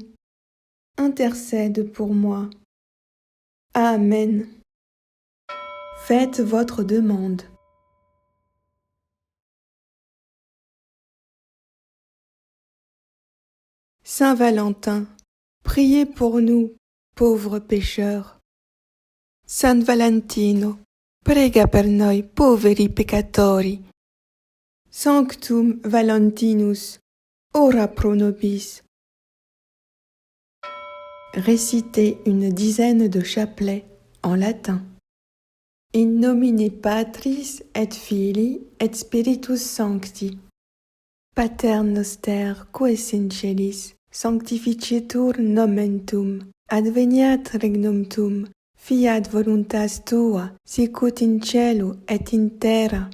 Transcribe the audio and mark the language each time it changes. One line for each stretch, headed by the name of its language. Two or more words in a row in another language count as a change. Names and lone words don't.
French: Intercède pour moi. Amen. Faites votre demande. Saint Valentin, priez pour nous, pauvres pécheurs.
Italian: San Valentino, prega per noi poveri peccatori.
Latin: Sanctum Valentinus, ora pro nobis.
French: Récitez une dizaine de chapelets en latin.
Latin: In nomine Patris et Filii et Spiritus Sancti. Pater noster, qui es in celis, sanctificetur nomen tuum, adveniat regnum tuum, fiat voluntas tua, sicut in cielo et in terra.